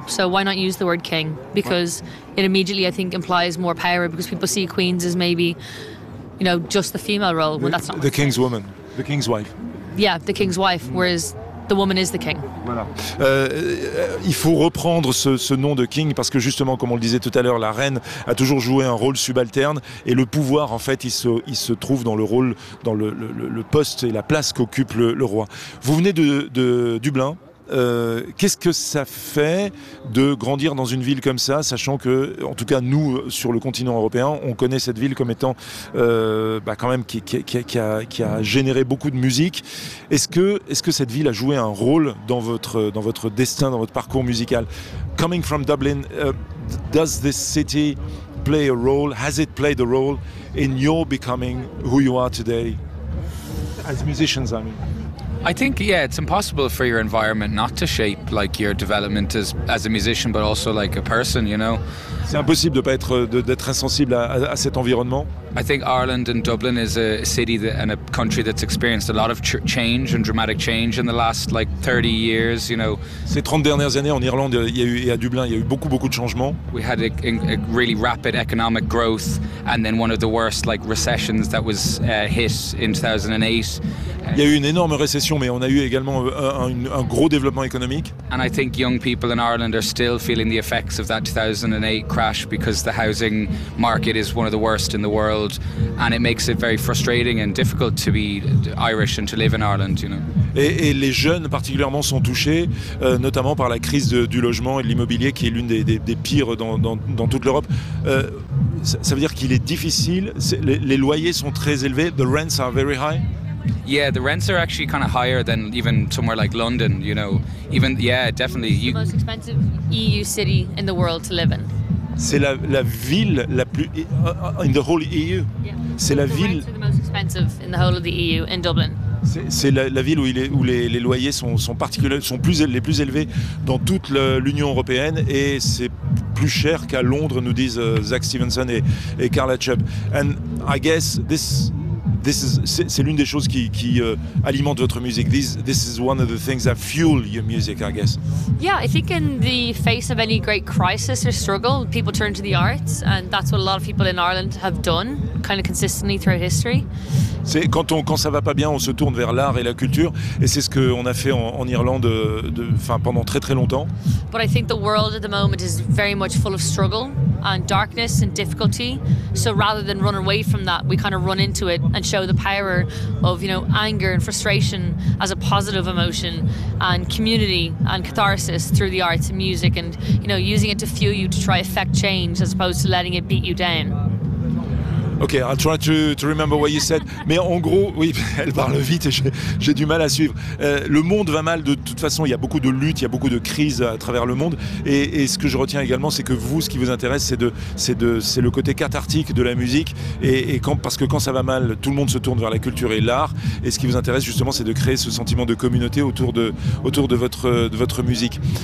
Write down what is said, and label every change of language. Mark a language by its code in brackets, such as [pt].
[en] So why not use the word king? Because it immediately, I think, implies more power, because people see queens as maybe, you know, just the female role. Well, that's not the king's woman, the king's wife. Yeah, the king's wife. Whereas the woman is the king. [fr] Voilà. Il faut reprendre ce nom de king parce que justement, comme on le disait tout à l'heure, la reine a toujours joué un rôle subalterne et le pouvoir, en fait, il se trouve dans le rôle, dans le poste et la place qu'occupe le roi. Vous venez de Dublin. Qu'est-ce que ça fait de grandir dans une ville comme ça, sachant que, en tout cas, nous, sur le continent européen, on connaît cette ville comme étant quand même qui a généré beaucoup de musique. Est-ce que cette ville a joué un rôle dans votre destin, dans votre parcours musical? [en] Coming from Dublin, does this city play a role? Has it played a role in your becoming who you are today? As musicians, I mean. I think, yeah, it's impossible for your environment not to shape like your development as a musician, but also like a person, you know. [fr] C'est impossible de pas être d'être insensible à cet environnement. [en] I think Ireland and Dublin is a city and a country that's experienced a lot of change and dramatic change in the last like 30 years, you know. [fr] Ces 30 dernières années en Irlande et à Dublin, il y a eu beaucoup de changements. [en] We had a really rapid economic growth and then one of the worst like recessions that was hit in 2008. [fr] Il y a eu une énorme récession, mais on a eu également un gros développement économique. [en] And I think young people in Ireland are still feeling the effects of that 2008 crash because the housing market is one of the worst in the world. And it makes it very frustrating and difficult to be Irish and to live in Ireland, you know. [fr] Et les jeunes particulièrement sont touchés, notamment par la crise du logement et de l'immobilier, qui est l'une des pires dans toute l'Europe. Ça veut dire qu'il est difficile. Les loyers sont très élevés. [en] The rents are very high. Yeah, the rents are actually kind of higher than even somewhere like London, you know. Even yeah, definitely. It's the most expensive EU city in the world to live in. [fr] C'est la ville la plus [en] in the whole EU. Yeah. [fr] C'est la ville. [en] The rents are the most expensive in the whole of the EU in Dublin. [fr] C'est la ville où les loyers sont les plus élevés dans toute l'Union européenne, et c'est plus cher qu'à Londres, nous disent Zach Stevenson et Carla Chubb. [en] And I guess this [fr] c'est l'une des choses qui alimente votre musique. [en] This is one of the things that fuel your music, I guess. Yeah, I think in the face of any great crisis or struggle, people turn to the arts, and that's what a lot of people in Ireland have done, kind of consistently throughout history. [fr] C'est quand ça va pas bien, on se tourne vers l'art et la culture, et c'est ce qu'on a fait en Irlande, enfin pendant très très longtemps. [en] But I think the world at the moment is very much full of struggle and darkness and difficulty. So rather than run away from that, we kind of run into it and show the power of, you know, anger and frustration as a positive emotion, and community and catharsis through the arts and music, and, you know, using it to fuel you to try effect change as opposed to letting it beat you down. Okay, I'll try to remember what you said. [fr] Mais en gros, oui, elle parle vite et j'ai du mal à suivre. Le monde va mal de toute façon. Il y a beaucoup de luttes, il y a beaucoup de crises à travers le monde. Et ce que je retiens également, c'est que vous, ce qui vous intéresse, c'est le côté cathartique de la musique. Parce que quand ça va mal, tout le monde se tourne vers la culture et l'art. Et ce qui vous intéresse justement, c'est de créer ce sentiment de communauté autour de votre musique.